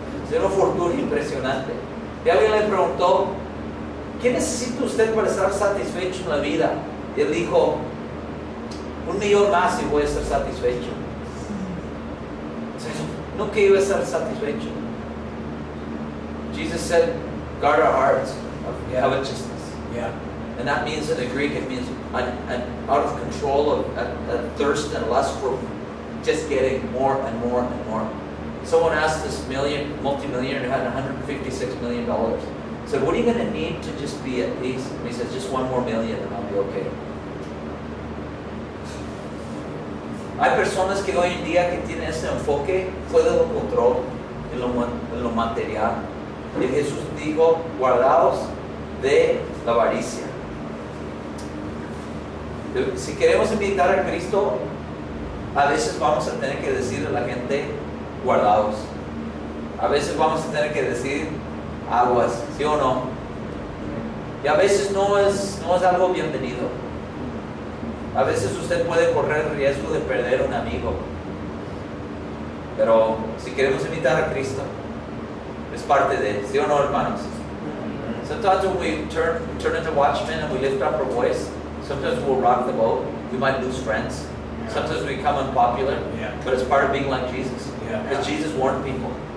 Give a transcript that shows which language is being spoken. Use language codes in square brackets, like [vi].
[es] Es una fortuna impresionante. Y alguien le preguntó: ¿qué necesita usted para estar satisfecho en la vida? Y él dijo: 1 millón más y voy a estar satisfecho. Nunca iba a estar satisfecho. [en] Jesus said, guard our hearts of covetousness. Yeah. And that means in the Greek, it means an out of control of a thirst and lust for just getting more and more and more. Someone asked this multi-millionaire who had $156 million. Said, what are you going to need to just be at peace? And he says, just 1 more million and I'll be okay. [es] Hay personas que hoy en día que tienen ese enfoque fuera de control en lo material. Y Jesús dijo: guardaos de la avaricia. Si queremos imitar a Cristo, a veces vamos a tener que decirle a la gente: guardaos. A veces vamos a tener que decir: aguas, ¿sí o no? Y a veces no es algo bienvenido. A veces usted puede correr el riesgo de perder un amigo. Pero si queremos imitar a Cristo, es parte de, ¿sí o no, hermanos? [en] Sometimes when we turn into watchmen and we lift up our voice, sometimes we'll rock the boat. We might lose friends. Sometimes we become unpopular. Yeah. But it's part of being like Jesus. Because Jesus warned people.